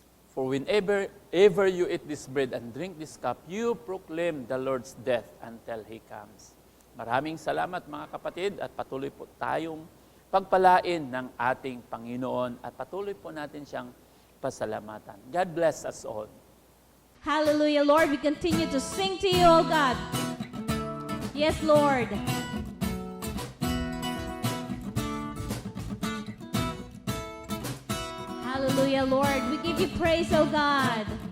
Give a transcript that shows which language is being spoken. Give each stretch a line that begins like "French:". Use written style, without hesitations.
English: For whenever you eat this bread and drink this cup, you proclaim the Lord's death until He comes.
Filipino: Maraming salamat mga kapatid at patuloy po tayong pagpalain ng ating Panginoon at patuloy po natin siyang pasalamatan.
English: God bless us all. Hallelujah, Lord. We continue to sing to you, oh God. Yes, Lord. Hallelujah, Lord. We give you praise, oh God.